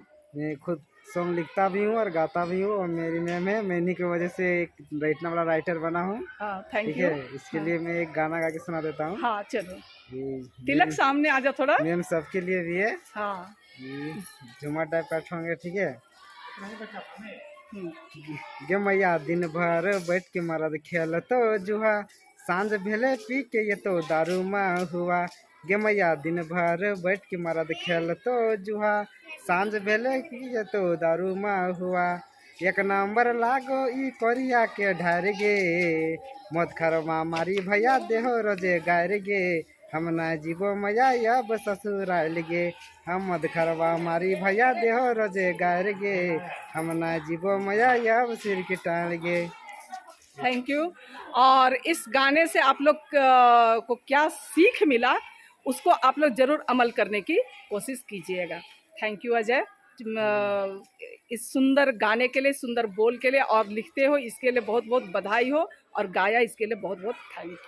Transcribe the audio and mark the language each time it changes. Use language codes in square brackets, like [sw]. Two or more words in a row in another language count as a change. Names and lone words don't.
[hi] मैं खुद सॉन्ग लिखता भी हूँ और गाता भी हूँ, और मेरी मैम है, मैं इन्हीं की वजह से एक इतना बड़ा राइटर बना हूँ। हाँ, थैंक ठीक यू। है, इसके लिए मैं एक गाना गा के सुना देता हूँ। हाँ, चलो तिलक सामने आ जा थोड़ा। मैम सबके लिए भी है। हाँ, झुमा टाइप का ठोंगे। ठीक है। [anp] गे मैया दिन भर बैठ के मरद खेल तो जुहा, सांझ भेले पी के ये तो दारू माँ हुआ। गे मैया दिन भर बैठ के मरद खेल तो जुहा, सांझ भेले कि ये तो दारू माँ हुआ। एक नंबर लागो ई करिया के ढार गे, मत खरमा मारी भैया देहो रोजे गायर गे। हम ना जीवो मैया अब ससुराल गे, हम मत खरवा मारी भैया देहो रोजे गायर गे। हम ना जीवो मैया अब सिर की टाल गे। [en] thank you. [hi] और इस गाने से आप लोग को क्या सीख मिला, उसको आप लोग जरूर अमल करने की कोशिश कीजिएगा। [en] thank you [hi] अजय, इस सुंदर गाने के लिए, सुंदर बोल के लिए, और लिखते हो इसके लिए बहुत बहुत बधाई हो, और गाया इसके लिए बहुत बहुत [en] thank you.